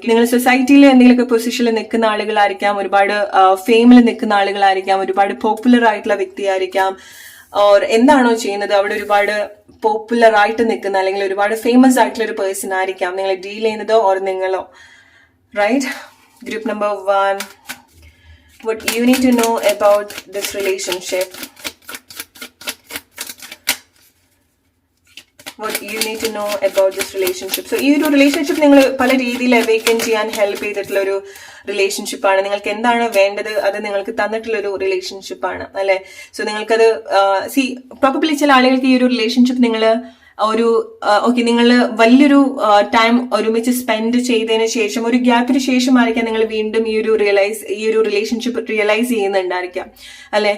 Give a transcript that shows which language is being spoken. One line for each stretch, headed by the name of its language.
Malayalam: നിങ്ങൾ സൊസൈറ്റിയിൽ എന്തെങ്കിലുമൊക്കെ പൊസിഷനിൽ നിൽക്കുന്ന ആളുകളായിരിക്കാം, ഒരുപാട് ഫെയിമിൽ നിൽക്കുന്ന ആളുകളായിരിക്കാം, ഒരുപാട് പോപ്പുലർ ആയിട്ടുള്ള വ്യക്തിയായിരിക്കാം, ഓർ എന്താണോ ചെയ്യുന്നത് അവിടെ ഒരുപാട് പോപ്പുലർ ആയിട്ട് നിൽക്കുന്ന അല്ലെങ്കിൽ ഒരുപാട് ഫേമസ് ആയിട്ടുള്ള ഒരു പേഴ്സൺ ആയിരിക്കാം നിങ്ങൾ ഡീൽ ചെയ്യുന്നതോ ഓർ നിങ്ങളോ, right?
English: Group number 1, what you need to know about this relationship. What you need to know about this relationship.
Malayalam: So ഈ ഒരു റിലേഷൻഷിപ്പ് നിങ്ങൾ പല രീതിയിൽ അവേക്കൻ ചെയ്യാൻ ഹെൽപ്പ് ചെയ്തിട്ടുള്ള ഒരു റിലേഷൻഷിപ്പാണ്. നിങ്ങൾക്ക് എന്താണ് വേണ്ടത് അത് നിങ്ങൾക്ക് തന്നിട്ടുള്ള ഒരു റിലേഷൻഷിപ്പാണ്, അല്ലെ? സോ നിങ്ങൾക്കത് പ്രോബബ്ലി ചില ആളുകൾക്ക് ഈ ഒരു റിലേഷൻഷിപ്പ് നിങ്ങൾ ഒരു നിങ്ങൾ വലിയൊരു ടൈം ഒരുമിച്ച് സ്പെൻഡ് ചെയ്തതിന് ശേഷം ഒരു ഗ്യാപ്പിന് ശേഷമായിരിക്കാം നിങ്ങൾ വീണ്ടും ഈ ഒരു റിലേഷൻഷിപ്പ് റിയലൈസ് ചെയ്യുന്നുണ്ടായിരിക്കാം, അല്ലെ?